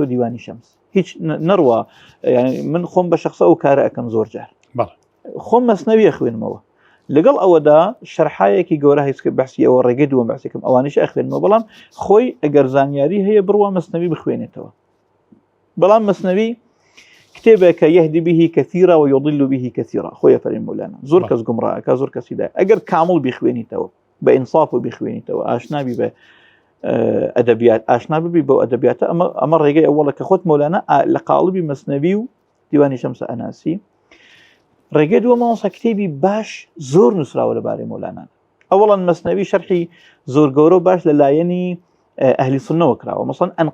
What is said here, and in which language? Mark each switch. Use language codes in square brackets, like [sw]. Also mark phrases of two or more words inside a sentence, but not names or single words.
[ckb] دیوانی شەمس هیچ نەڕوا من خۆم بە شخصە ئەو کارە ئەەکەم زۆر جار خۆم مەسنەویە خوێنمەوە لەگەڵ ئەوەدا شەرحایەکی گەورە هیچکە بەحسی ئەوە ڕێگەی دووەم بەحسێکم ئەوانش ئەخوێنمەوە بەڵام خۆی ئەگەر زانیاری هەیە بڕوا مەسنەوی بخوێنێتەوە بەڵام مەسنەوی کتێبێکە [ar] یەهدی به کەثیرا و یضل به کەثیرا [ckb] خۆیە فەرمی مۆلانا زۆر کەس گومڕایەکە زۆر کەسیدا ئەگەر کامڵ بیخوێنیتەوە بە ئینصاف و بیخوێنیتەوە ئاشنابی بە ئەدەبیات ئاشنا ببی بۆ ئەدەبیاتە ئەمە ڕێگەی ئەوڵە کە خۆت مۆلانا لە قاڵبی مەسنەوی و دیوانی شەمس ئەناسی ڕێگەی دووە ماوەسا کتێبی باش زۆر نووسراوە لەبارەی مۆلانا ئەوڵەن مەسنەوی شەرحی زۆر گەورە و باش لەلایەنی ئەهلی سوننەوە کراوە مەسەڵەن